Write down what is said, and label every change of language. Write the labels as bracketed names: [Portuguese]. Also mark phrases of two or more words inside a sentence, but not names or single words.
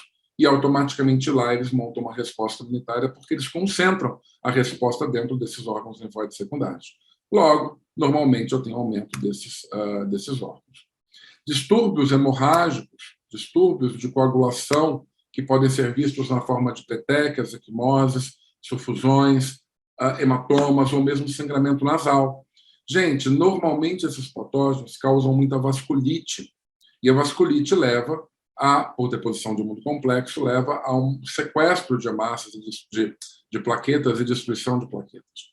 [Portuguese] E automaticamente lá eles montam uma resposta imunitária porque eles concentram a resposta dentro desses órgãos linfóides secundários. Logo, normalmente eu tenho aumento desses órgãos. Distúrbios hemorrágicos, distúrbios de coagulação que podem ser vistos na forma de petequias, equimoses, sufusões, hematomas ou mesmo sangramento nasal. Gente, normalmente esses patógenos causam muita vasculite, e a vasculite leva ou deposição de muito complexo, leva a um sequestro de massas, de plaquetas e destruição de plaquetas.